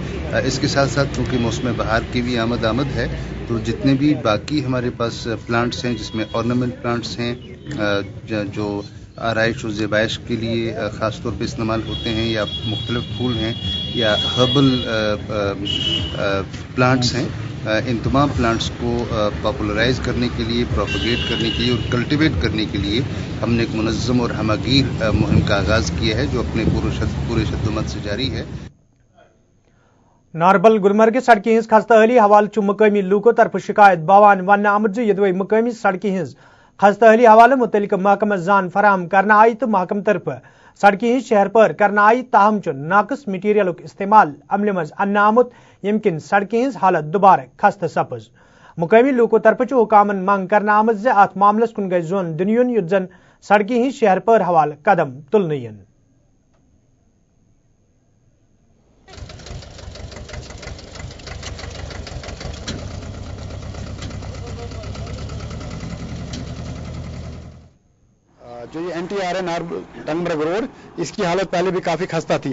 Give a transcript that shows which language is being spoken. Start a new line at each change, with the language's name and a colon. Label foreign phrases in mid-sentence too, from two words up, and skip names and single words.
Urdu: اس کے ساتھ ساتھ چونکہ موسم بہار کی بھی آمد ہے تو جتنے بھی باقی ہمارے پاس پلانٹس ہیں جس میں
English: ornament plants
Urdu: ہیں جو آرائش و زیبائش کے لیے خاص طور پہ استعمال ہوتے ہیں، یا مختلف پھول ہیں یا
English: herbal plants
Urdu: ہیں، ان تمام پلانٹس کو پاپولرائز کرنے کے لیے، پروپیگیٹ کرنے کے لیے اور کلٹیویٹ کرنے کے لیے ہم نے ایک منظم اور ہمہ گیر مہم کا آغاز کیا ہے جو اپنے پورے شدت سے جاری ہے۔
Kashmiri: ناربل گلمرگ سڑکہ ہز خستہ حالی حوالہ مقامی لوکو طرف شکایت باوان ون آمت یدوی مقامی سڑکہ ہز خستہ حالی حوالہ متعلق محکمہ زان فراہم کرنا آئی تو محکمہ طرف سڑکہ ہز شہر پر کرنا آئی، تاہم ناقص مٹیریل استعمال عمل مز ان آمت یم کن سڑکہ ہز حالت دوبارہ خستہ سپز۔ مقامی لوکو طرف حکامن منگ کرنا آمت زِ ات معاملس کن گژھِ زون دِنہٕ یُن زن سڑکہ ہز شہر پر حوالہ قدم تلنہٕ ین۔
Urdu: جو یہ NTR ہے ٹنگمرگ روڈ، اس کی حالت پہلے بھی کافی خستہ تھی۔